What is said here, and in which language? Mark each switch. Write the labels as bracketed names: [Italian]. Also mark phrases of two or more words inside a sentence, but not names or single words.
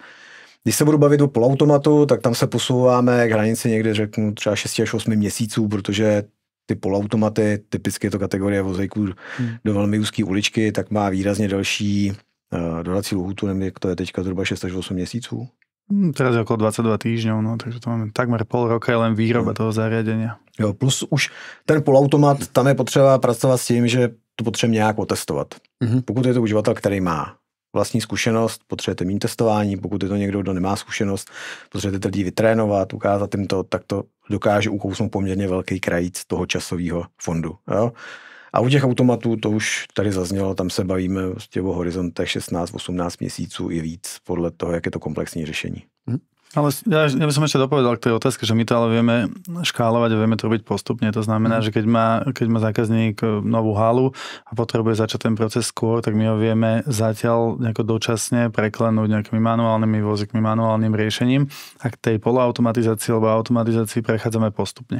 [Czech] Když se budu bavit o polautomatu, tak tam se posouváme k hranici někde, řeknu, třeba 6 až 8 měsíců, protože ty polautomaty, typicky je to kategorie vozejků do velmi úzké uličky, tak má výrazně delší dodací lhůtu, nevím, jak to je teďka zhruba 6 až 8 měsíců. [Slovak] Teraz je okolo 22 týždňov, no, takže to máme takmer pol roka je len výroba toho zariadenia. [Czech] Jo, plus už ten polautomat, tam je potřeba pracovat s tím, že to potřebujeme nějak otestovat. Pokud je to uživatel, který má vlastní zkušenost, potřebujete mít testování, pokud je to někdo, kdo nemá zkušenost, potřebujete lidi vytrénovat, ukázat jim to, tak to dokáže ukousnout poměrně velký krajíc toho časového fondu. Jo? A u těch automatů, to už tady zaznělo, tam se bavíme vlastně o horizontech 16-18 měsíců i víc, podle toho, jak je to komplexní řešení. [Slovak] Ale ja by som ešte dopovedal k tej otázke, že my to ale vieme škálovať a vieme to robiť postupne. To znamená, že keď má zákazník novú halu a potrebuje začať ten proces skôr, tak my ho vieme zatiaľ nejako dočasne preklenúť nejakými manuálnymi vozíkmi, manuálnym riešením a k tej poloautomatizácii alebo automatizácii prechádzame postupne.